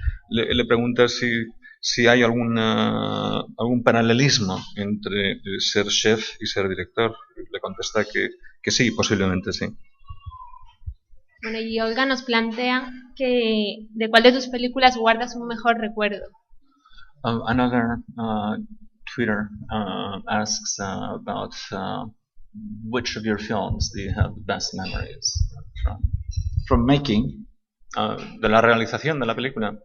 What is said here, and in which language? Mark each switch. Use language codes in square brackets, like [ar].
[es] Le pregunta si hay algún paralelismo entre ser chef y ser director. Le contesta que sí, posiblemente sí. Bueno, y Olga nos plantea que de cuál de tus películas guardas un mejor recuerdo. [en] Another Twitter asks about which of your films do you have the best memories from? From making? [es] De la realización de la película.